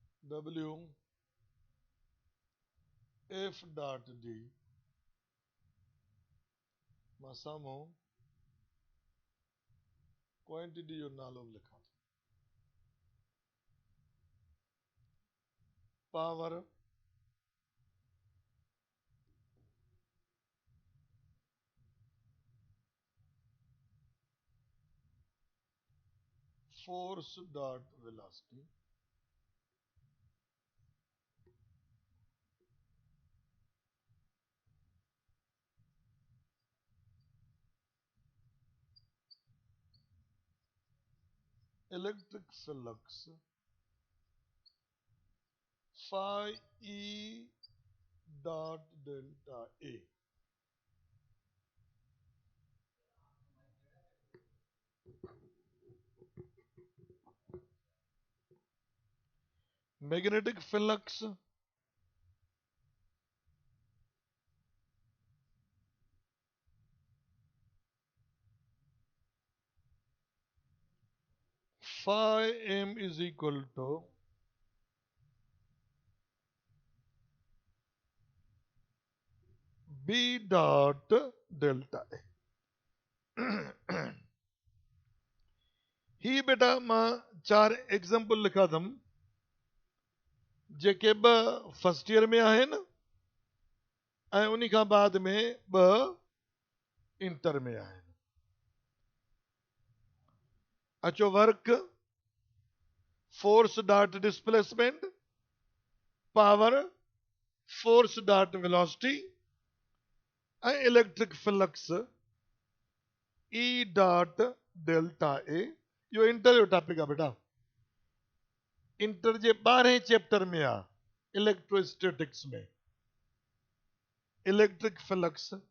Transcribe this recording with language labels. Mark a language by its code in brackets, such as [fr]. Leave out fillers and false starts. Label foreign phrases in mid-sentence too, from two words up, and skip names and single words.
[en] W F dot D [sd] मां साम्हूं क्वांटिटी जो नालो बि लिखां थो [en] power force dot velocity electric flux phi E dot delta A magnetic flux phi M is equal to B dot delta A [sd] ही बेटा मां 4 एग्जाम्पल लिखा थम जेके ब [en] first year [sd] में आहिनि ऐं उन्ही खां बाद में ब इंटर में आहिनि अचो [en] work force dot displacement power force dot velocity [sd] ऐं [en] electric flux E dot delta A [sd] इहो इंटर जो टॉपिक आहे बेटा इंटर जे 12 चैप्टर में आहे इलेक्ट्रोस्टैटिक्स में [en] electric flux